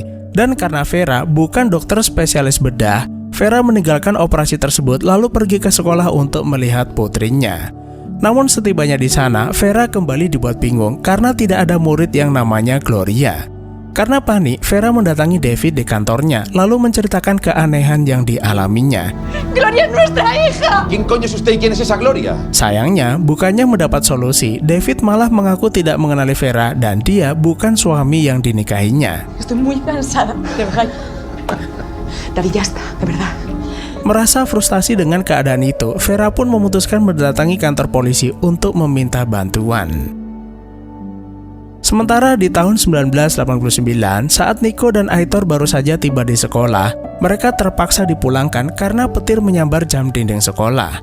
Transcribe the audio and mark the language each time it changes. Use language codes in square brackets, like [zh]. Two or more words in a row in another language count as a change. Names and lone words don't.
[id] Dan karena Vera bukan dokter spesialis bedah, Vera meninggalkan operasi tersebut lalu pergi ke sekolah untuk melihat putrinya. Namun setibanya di sana, Vera kembali dibuat bingung karena tidak ada murid yang namanya Gloria. Karena panik, Vera mendatangi David di kantornya lalu menceritakan keanehan yang dialaminya. [es] Gloria es nuestra hija. ¿Quién coño es usted y quién es esa Gloria? [id] Sayangnya, bukannya mendapat solusi, David malah mengaku tidak mengenali Vera dan dia bukan suami yang dinikahinya. [es] Estoy muy cansada, de verdad. Dari ya está, de verdad. [id] Merasa frustasi dengan keadaan itu, Vera pun memutuskan mendatangi kantor polisi untuk meminta bantuan. Sementara di tahun 1989, saat Nico dan Aitor baru saja tiba di sekolah, mereka terpaksa dipulangkan karena petir menyambar jam dinding sekolah.